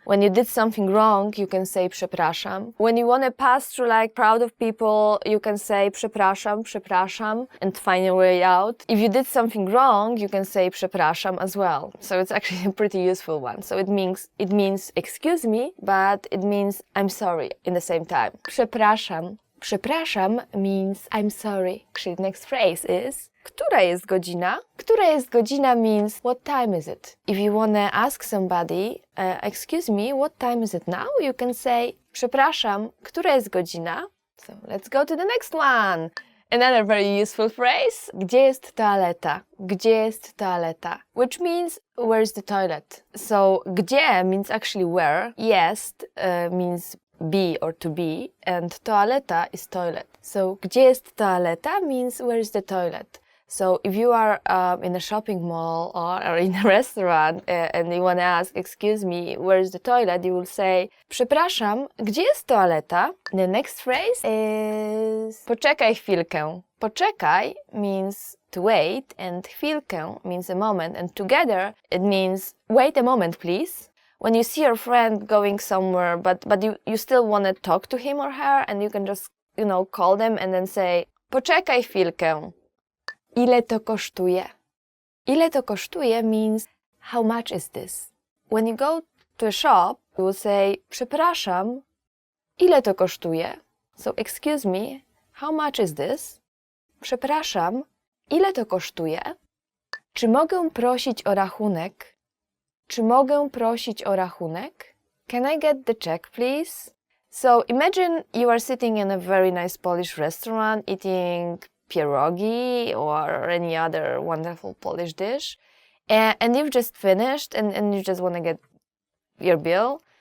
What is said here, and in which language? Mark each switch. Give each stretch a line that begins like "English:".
English: When you did something wrong, you can say przepraszam. When you want to pass through like crowd of people, you can say przepraszam, przepraszam, and find your way out. If you did something wrong, you can say przepraszam as well. So it's actually a pretty useful one. So it means excuse me, but it means I'm sorry in the same time. Przepraszam. Przepraszam means I'm sorry. The next phrase is
Polish: która jest godzina? Która jest godzina
English: means what time is it? If you want to ask somebody, excuse me, what time is it now? You can say
Polish: przepraszam, która jest godzina?
English: So let's go to the next one. Another very useful phrase.
Polish: Gdzie jest toaleta? Gdzie jest toaleta?
English: Which means where is the toilet? So gdzie means actually where. Jest means be or to be, and toaleta is toilet. So
Polish: gdzie jest toaleta
English: means where is the toilet. So if you are in a shopping mall or in a restaurant and you want to ask, excuse me, where is the toilet, you will say,
Polish: przepraszam, gdzie jest toaleta?
English: The next phrase is
Polish: poczekaj chwilkę.
English: Poczekaj means to wait, and chwilkę means a moment, and together it means wait a moment, please. When you see your friend going somewhere, but you still want to talk to him or her, and you can just, call them and then say,
Polish: poczekaj chwilkę. Ile to kosztuje? Ile to kosztuje
English: means how much is this? When you go to a shop, you will say,
Polish: przepraszam, ile to kosztuje?
English: So, excuse me, how much is this?
Polish: Przepraszam, ile to kosztuje? Czy mogę prosić o rachunek? Czy mogę prosić o rachunek?
English: Can I get the check, please? So, imagine you are sitting in a very nice Polish restaurant eating pierogi or any other wonderful Polish dish, and you've just finished and you just want to get your bill.